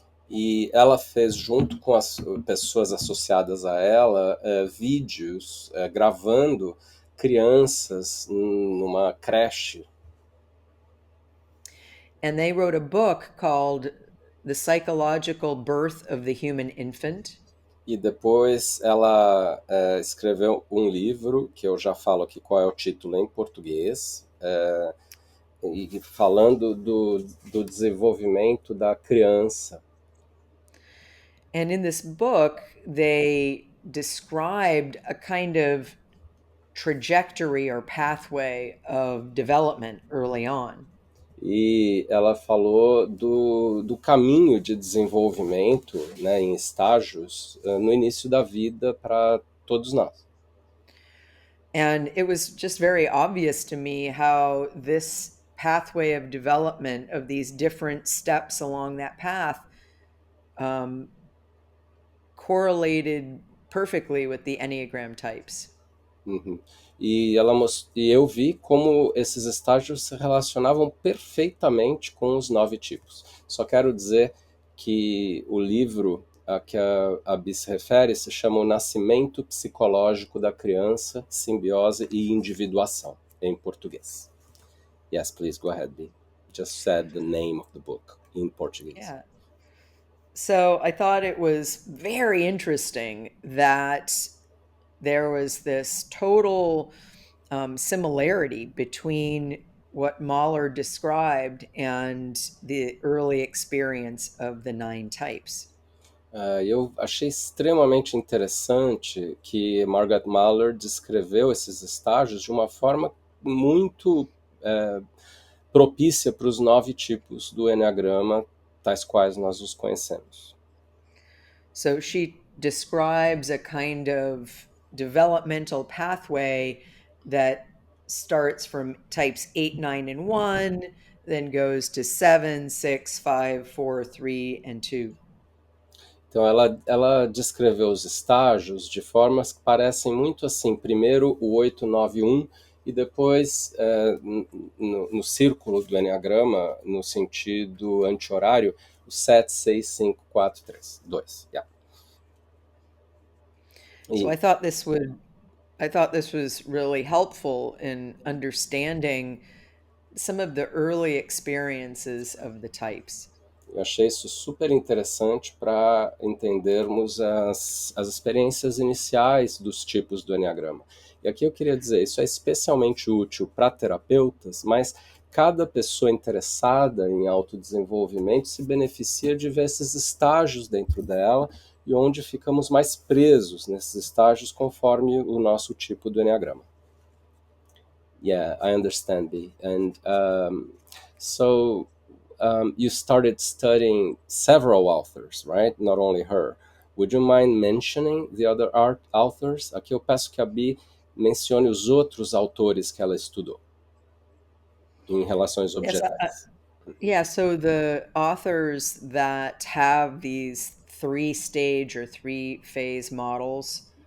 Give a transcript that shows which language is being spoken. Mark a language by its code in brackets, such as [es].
[pt] E ela fez, junto com as pessoas associadas a ela, vídeos gravando crianças numa creche. [en] And they wrote a book called The Psychological Birth of the Human Infant. [pt] E depois ela escreveu um livro, que eu já falo aqui qual é o título em português, e falando do desenvolvimento da criança. [en] And in this book, they described a kind of trajectory or pathway of development early on. [pt] E ela falou do caminho de desenvolvimento, né, em estágios, no início da vida para todos nós. [en] And it was just very obvious to me how this pathway of development of these different steps along that path correlated perfectly with the Enneagram types. Uhum. [pt] E eu vi como esses estágios se relacionavam perfeitamente com os 9 tipos. Só quero dizer que o livro a que a Bi se refere se chama O Nascimento Psicológico da Criança, Simbiose e Individuação, em português. [en] Yes, please, go ahead, Bi. Just said the name of the book in Portuguese. Yeah. So I thought it was very interesting that there was this total similarity between what Mahler described and the early experience of the nine types. [pt] Eu achei extremamente interessante que Margaret Mahler descreveu esses estágios de uma forma muito é, propícia para os 9 tipos do Enneagrama, tais quais nós os conhecemos. [en] So she describes a kind of developmental pathway that starts from types 8, 9, and 1, then goes to 7, 6, 5, 4, 3, and 2. [pt] Então ela descreveu os estágios de formas que parecem muito assim. Primeiro o 891 e depois no círculo do Enneagrama, no sentido anti-horário, o 7, 6, 5, 4, 3, 2. [en] Yeah. So [pt] E [en] I thought this was really helpful in understanding some of the early experiences of the types. [pt] eu achei isso super interessante para entendermos as experiências iniciais dos tipos do Enneagrama. E aqui eu queria dizer, isso é especialmente útil para terapeutas, mas cada pessoa interessada em autodesenvolvimento se beneficia de ver esses estágios dentro dela e onde ficamos mais presos nesses estágios conforme o nosso tipo do Enneagrama. [en] Yeah, I understand, B. And so you started studying several authors, right? Not only her. Would you mind mentioning the other authors? [pt] Aqui eu peço que a Bi mencione os outros autores que ela estudou em relações [en] Yes, [pt] objetais. [en] yeah, so the authors that have these three stage or three phase models